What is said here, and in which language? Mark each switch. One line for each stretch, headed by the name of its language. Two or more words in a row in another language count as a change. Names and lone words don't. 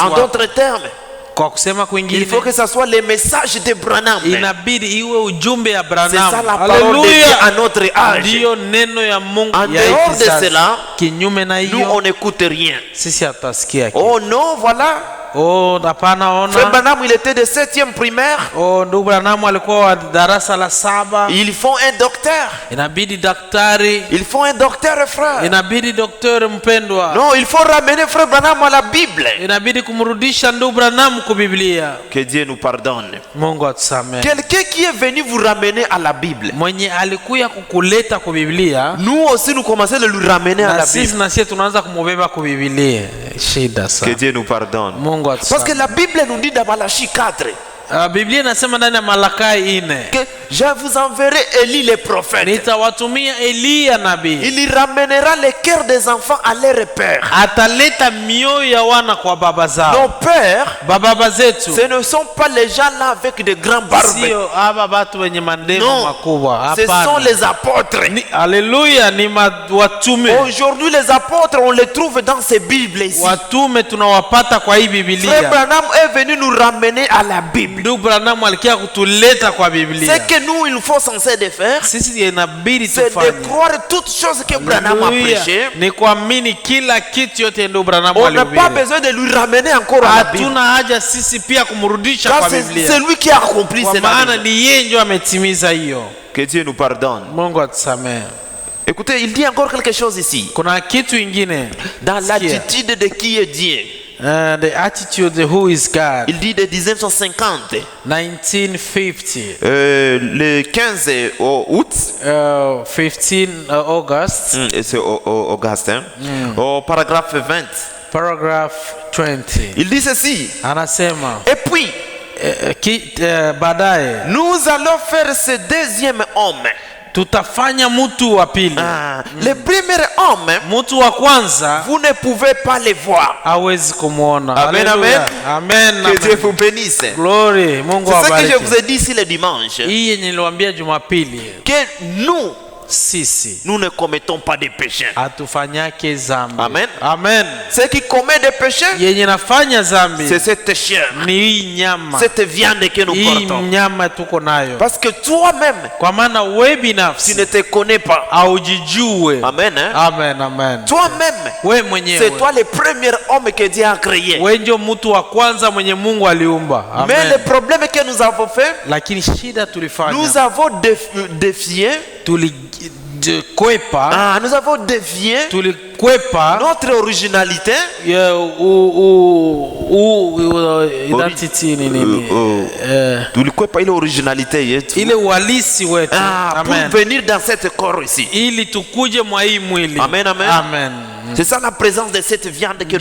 French: En
Swahili: wa,
French: d'autres termes,
Swahili: kwa kusema
French: il
Swahili: kwingine
French: faut que ça soit le message de Branham.
Swahili: inabidi iwe ujumbe ya
French: C'est ça
Swahili: Branham.
French: la parole de Dieu à notre âge.
Swahili: Ndiyo neno ya Mungu
French: En
Swahili: ya hii
French: dehors de
Swahili: kizazi.
French: cela,
Swahili: Kinyume na
French: Nous,
Swahili: hiyo
French: on n'écoute rien.
Swahili: sisi hatutasikia kitu.
French: Oh non, voilà.
Swahili: Oh, hapana,
French: Frère
Swahili: ona.
French: Branham, il était de 7e primaire.
Swahili: Oh, ndugu Branham alikuwa wa darasa la 7.
French: Ils font un docteur.
Swahili: Inabidi daktari,
French: Ils font un docteur, frère.
Swahili: inabidi daktari mpendwa.
French: Non, il faut ramener Frère Branham à la Bible.
Swahili: Inabidi kumrudisha ndugu Branham kwa Biblia.
French: Que Dieu nous pardonne.
Swahili: Mungu atusamehe.
French: Quelqu'un qui est venu vous ramener à la Bible.
Swahili: Mwenye alikuya kukuleta kwa Biblia,
French: Nous aussi, nous commençons à le ramener à
Swahili: na
French: la
Swahili: sisi
French: Bible.
Swahili: na sisi tunaanza kumubeba kwa Biblia. Shida
French: Que
Swahili: sana.
French: Dieu nous pardonne.
Swahili: Mungu
French: Parce que
Swahili: atusamehe.
French: la Bible nous dit dans Malachie 4
Swahili: Biblia inasema ndani ya Malakai 4,
French: que je vous enverrai Élie le prophète.
Swahili: nitawatumia Eliya nabii.
French: Il y ramènera les cœurs des enfants à leur père.
Swahili: Ataleta mioyo ya wana kwa baba
French: Nos
Swahili: zao.
French: pères,
Swahili: Baba zetu
French: ce ne sont pas les gens là avec de grands barbes.
Swahili: sio haba watu wenye mandevu
French: Non,
Swahili: makubwa.
French: ce sont
Swahili: Hapana.
French: les apôtres.
Swahili: Haleluya, ni watume.
French: Aujourd'hui, les apôtres, on les trouve dans ces Bibles ici.
Swahili: Watume tunawapata kwa hii
French: Frère
Swahili: Biblia.
French: Branham est venu nous ramener à la Bible.
Swahili: Ndugu Branham alikia kutuleta kwa Biblia.
French: Ce que nous, il faut censé de faire,
Swahili: Sisi inabidi
French: c'est de
Swahili: tufanye.
French: croire toutes choses que Branham a
Swahili: Haleluya.
French: prêché.
Swahili: Ni kuamini kila kitu yote ndugu Branham
French: On n'a pas
Swahili: alihubiri.
French: besoin de lui ramener encore à la Bible.
Swahili: Hatuna haja sisi pia kumrudisha
French: Car
Swahili: kwa
French: c'est
Swahili: Biblia.
French: lui qui a accompli
Swahili: Kwa
French: cela.
Swahili: maana ni yeye ndio ametimiza hiyo.
French: Que Dieu nous pardonne.
Swahili: Mungu atusamehe.
French: Écoutez, il dit encore quelque chose ici.
Swahili: Kuna kitu ingine.
French: Dans
Swahili: Sikia.
French: l'attitude de qui est Dieu.
English: The attitude who is God.
French: Il dit de 1950,
English: 1950.
French: le 15 août,
English: 15 August,
French: et c'est au Augustin, au paragraphe 20,
English: paragraph 20.
French: il dit ceci.
Swahili: Anasema
French: Et puis,
Swahili: baadaye
French: nous allons faire ce deuxième homme.
Swahili: tutafanya mtu wa pili.
French: Le premier homme,
Swahili: Mtu wa kwanza
French: vous ne pouvez pas le voir.
Swahili: hawezi kumuona.
French: Amen,
Swahili: Haleluya.
French: amen.
Swahili: Amen.
French: Que Dieu vous bénisse.
Swahili: Glory. Mungu
French: C'est ce que je
Swahili: awabariki.
French: vous ai dit ici le dimanche.
Swahili: Hii yenye niliwaambia Jumapili,
French: Que nous,
Swahili: sisi
French: nous ne commettons pas de péchés.
Swahili: hatufanyake zambi.
French: Amen.
Swahili: Amen.
French: Ce qui commet des péchés,
Swahili: Yenye nafanya zambi
French: c'est cette chair,
Swahili: ni hii nyama,
French: cette viande que nous
Swahili: hii
French: portons.
Swahili: nyama tuko nayo,
French: Parce que toi-même,
Swahili: kwa maana we
French: tu
Swahili: binafsi
French: ne te connais pas.
Swahili: haujijue.
French: Amen. Hein?
Swahili: Amen, amen.
French: Toi-même,
Swahili: We
French: c'est
Swahili: mwenyewe,
French: toi le premier homme que Dieu a créé.
Swahili: we ndio mtu wa kwanza mwenye Mungu aliumba.
French: Mais
Swahili: Amen.
French: le problème que nous avons fait,
Swahili: Lakini shida tulifanya,
French: nous avons défié,
Swahili: tulikwepa
French: nous avons défié
Swahili: tulikwepa
French: notre originalité.
Swahili: identity ni nini, Tulikwepa ile originalité yetu. ile uhalisi wetu.
French: Pour
Swahili: Amen.
French: venir dans cette corps ici.
Swahili: Ili tukuje mwa hii mwili.
French: Amen, amen.
Swahili: Amen.
French: C'est ça la présence de cette viande que nous